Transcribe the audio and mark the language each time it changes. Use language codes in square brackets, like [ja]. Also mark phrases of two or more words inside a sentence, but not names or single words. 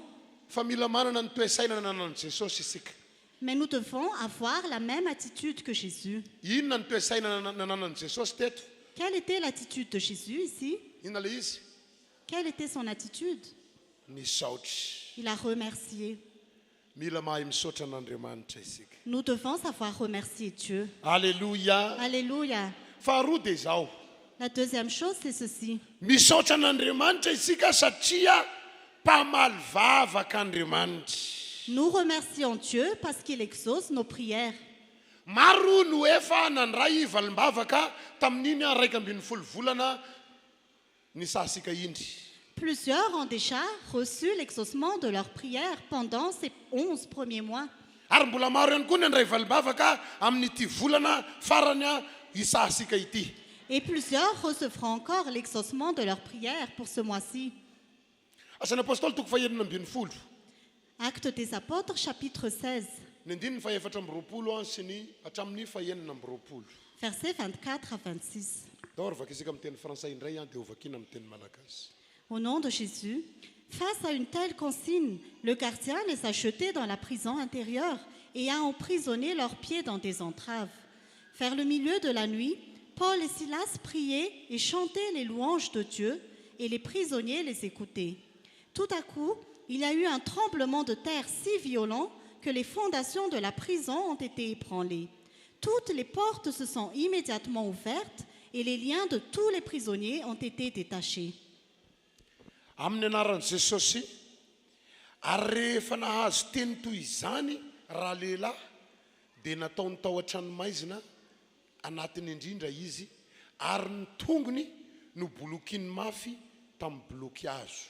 [mg] Fa mila manana ny toe-saina nanan'i Jesosy isika. [fr] Mais nous devons avoir la même attitude que Jésus. [mg] Inona ny toe-saina nanan'i Jesosy teto? [fr] Quelle était l'attitude de Jésus ici? [mg] Inona le izy? [fr] Quelle était son attitude? [mg] Nisaotry. [fr] Il a remercié. [mg] Mila mahay misaotra an'Andriamanitra isika. [fr] Nous devons savoir remercier Dieu. Alléluia. Alléluia. [mg] Faharoa dia izao. [fr] La deuxième chose, c'est ceci. [mg] Misaotra an'Andriamanitra isika satria mpamaly vavaka Andriamanitra. [fr] Nous remercions Dieu parce qu'il exauce nos prières. [mg] Maro no efa nandray valimbavaka tamin'iny 12 volana ny sasika indry. [fr] Plusieurs ont déjà reçu l'exaucement de leurs prières pendant ces 11 premiers mois. [mg] Ary mbola maro ihany koa ny andray valibavaka amin'ity volana farany isasika ity. [fr] Et plusieurs recevront encore l'exaucement de leurs prières pour ce mois-ci. [mg] Asan'ny apôstôly toko fahenina ambin'ny folo. [fr] Actes des Apôtres, chapitre 16, [mg] Ny andininy faefatra amby roapolo sy ny hatramin'ny fahenina amby roapolo. [fr] versets 24 à 26. [mg] Daoro vakisika amin'ny teny fransay indray dia ho vakiana amin'ny teny malagasy. [fr] Au nom de Jésus, face à une telle consigne, le gardien les a jetés dans la prison intérieure et a emprisonné leurs pieds dans des entraves. Vers le milieu de la nuit, Paul et Silas priaient et chantaient les louanges de Dieu, et les prisonniers les écoutaient. Tout à coup, il y a eu un tremblement de terre si violent que les fondations de la prison ont été ébranlées. Toutes les portes se sont immédiatement ouvertes et les liens de tous les prisonniers ont été détachés. [mg] Amin'ny anaran'i Jesosy, ary rehefa nahazo teny toy izany raha lehilahy dia nataony tao an-tranomaizina anatiny indrindra izy ary ny tongony no bolokiny mafy tamin'ny bloky hazo.